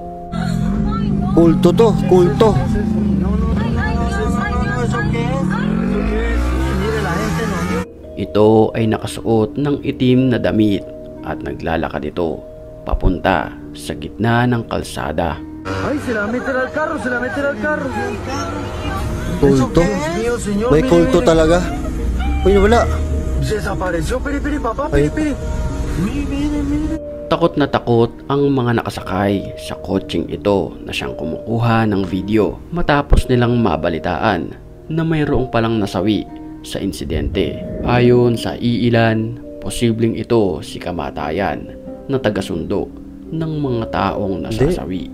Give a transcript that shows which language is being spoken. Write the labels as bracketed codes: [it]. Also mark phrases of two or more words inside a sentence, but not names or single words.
[tl] Kulto to, kulto. Ito ay nakasuot ng itim na damit at naglalakad ito papunta sa gitna ng kalsada. Ay, [es] se la meten al carro, se la meten al carro. [tl] Kulto? May kulto talaga. Uy, wala. [es] Desapareció, piri, papá, piri. [tl] Takot na takot ang mga nakasakay sa kotseng ito na siyang kumukuha ng video matapos nilang mabalitaan na mayroong palang nasawi sa insidente. Ayon sa iilan, posibleng ito si kamatayan na tagasundo ng mga taong nasasawi.